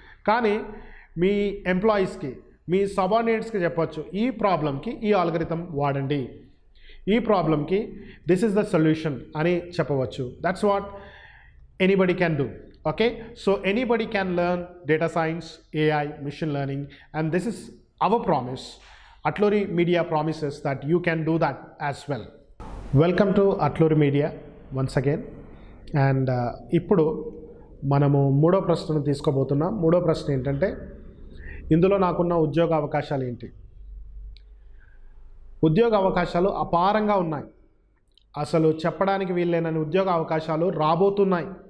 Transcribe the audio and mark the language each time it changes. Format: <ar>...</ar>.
<te>కానీ మీ ఎంప్లాయీస్కి, మీ సబార్డినేట్స్కి చెప్పొచ్చు, ఈ ప్రాబ్లంకి ఈ ఆల్గరిథం వాడండి, ఈ ప్రాబ్లంకి</te> <en>this is the solution</en> <te>అని చెప్పవచ్చు.</te> <en>That's what anybody can do. Okay, so anybody can learn data science, AI, machine learning, and this is our promise. Atluri Media promises that you can do that as well. Welcome to Atluri Media once again.</en> <te>And ఇప్పుడు మనము మూడో ప్రశ్నను తీసుకోబోతున్నాం. మూడో ప్రశ్న ఏంటంటే, ఇందులో నాకున్న ఉద్యోగ అవకాశాలు ఏంటి? ఉద్యోగ అవకాశాలు అపారంగా ఉన్నాయి. అసలు చెప్పడానికి వీల్లేనని ఉద్యోగ అవకాశాలు రాబోతున్నాయి.</te>